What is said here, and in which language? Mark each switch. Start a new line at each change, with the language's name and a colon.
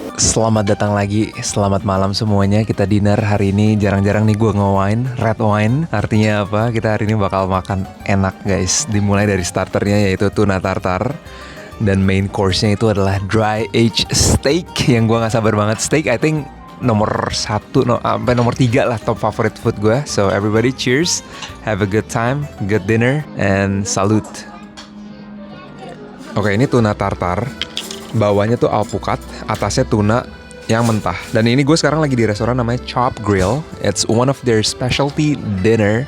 Indonesian: Selamat datang lagi, selamat malam semuanya. Kita dinner hari ini, jarang-jarang nih gue nge-wine, red wine. Artinya apa? Kita hari ini bakal makan enak, guys. Dimulai dari starternya yaitu tuna tartar. Dan main course-nya itu adalah dry aged steak yang gue gak sabar banget. Steak
English: I think
Indonesian: nomor 1 sampai nomor 3 lah
English: top favorite food
Indonesian: gue.
English: So everybody cheers, have a good time, good dinner, and salute.
Indonesian: Oke, ini tuna tartar. Bawahnya tuh alpukat, atasnya tuna yang mentah. Dan ini gue sekarang lagi di restoran namanya Chop Grill.
English: It's one of their specialty dinner.